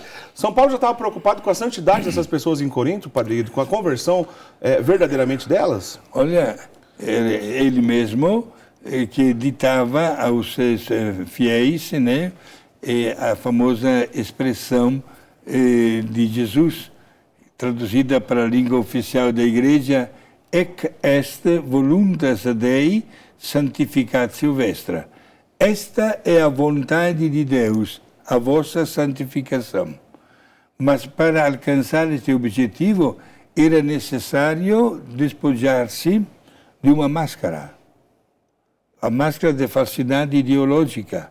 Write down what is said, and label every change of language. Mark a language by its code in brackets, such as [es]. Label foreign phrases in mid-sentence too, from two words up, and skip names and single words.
[pt] São Paulo já estava preocupado com a santidade dessas pessoas em Corinto, Padre Guido, com a conversão verdadeiramente delas? Olha, ele mesmo que ditava aos seus fiéis, né, a famosa expressão de Jesus, traduzida para a língua oficial da igreja: [la] ec est voluntas Dei sanctificatio vestra. [pt] Esta é a vontade de Deus, a vossa santificação. Mas para alcançar este objetivo era necessário despojar-se de uma máscara, a máscara de falsidade ideológica.